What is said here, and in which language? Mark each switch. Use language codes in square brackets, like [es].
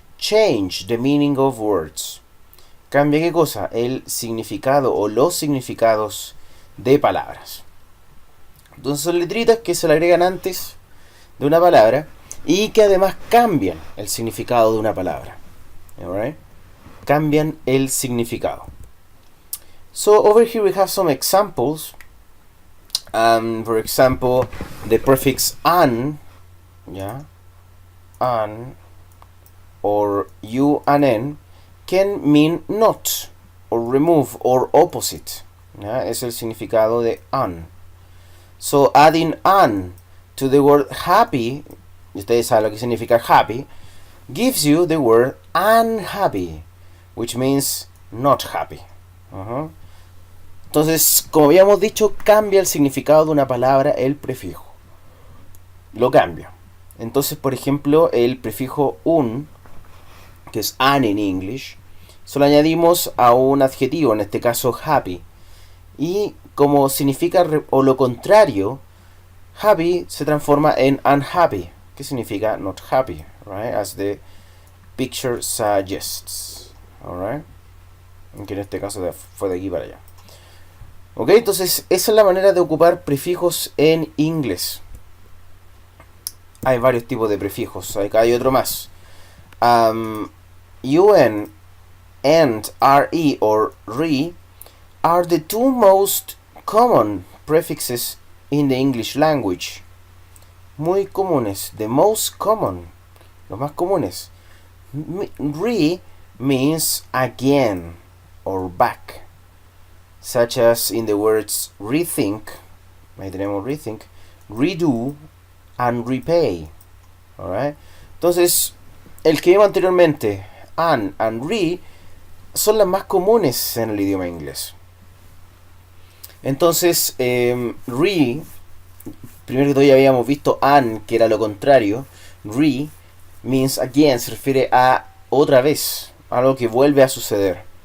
[en] Change the meaning of words. [es] ¿Cambia qué cosa? El significado o los significados de palabras. Entonces, son letritas que se le agregan antes de una palabra y que además cambian el significado de una palabra. Alright? Cambian el significado. [en] So over here we have some examples. For example, the prefix an, an, or u and n can mean not, or remove, or opposite. [es] Es el significado de an. [en] So adding an to the word happy, [es] ustedes saben lo que significa happy, [en] gives you the word unhappy, which means not happy. [es] Entonces, como habíamos dicho, cambia el significado de una palabra el prefijo. Lo cambia. Entonces, por ejemplo, el prefijo un, que es an en English, se lo añadimos a un adjetivo, en este caso happy. Y como significa o lo contrario, happy se transforma en unhappy, que significa [en] not happy, [es] right? [en] As the picture suggests, alright? [es] Que en este caso fue de aquí para allá. Ok, entonces esa es la manera de ocupar prefijos en inglés. Hay varios tipos de prefijos, acá hay otro más. [en] un and re or re are the two most common prefixes in the English language. [es] Muy comunes, [en] the most common, [es] los más comunes. [en] Re means again or back, such as in the words rethink, [es] ahí tenemos rethink, [en] redo and repay. Alright? [es] Entonces, el que vimos anteriormente, an and re, son las más comunes en el idioma inglés. Entonces, re, primero que todo ya habíamos visto an, que era lo contrario. [en] Re means again, [es] se refiere a otra vez, algo que vuelve a suceder.